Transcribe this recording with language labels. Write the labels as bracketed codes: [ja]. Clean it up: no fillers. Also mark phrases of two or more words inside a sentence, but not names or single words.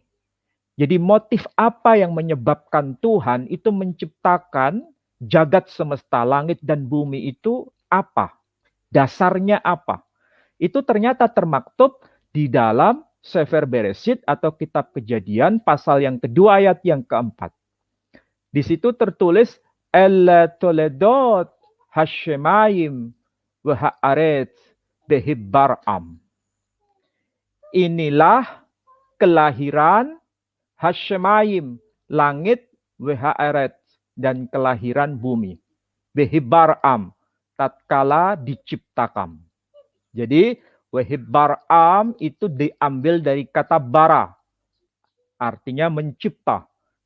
[id] Jadi motif apa yang menyebabkan Tuhan itu menciptakan jagat semesta, langit dan bumi itu apa? Dasarnya apa? Itu ternyata termaktub di dalam Sefer Bereshit atau Kitab Kejadian pasal yang kedua ayat yang keempat. Di situ tertulis [he] אלה תולדות השמים ו הארץ בהבראם. [id] Inilah kelahiran Hashemayim, langit, Wehaaret, dan kelahiran bumi. Behibbaram, tatkala diciptakan. Jadi, Wehibbaram itu diambil dari kata bara, artinya mencipta.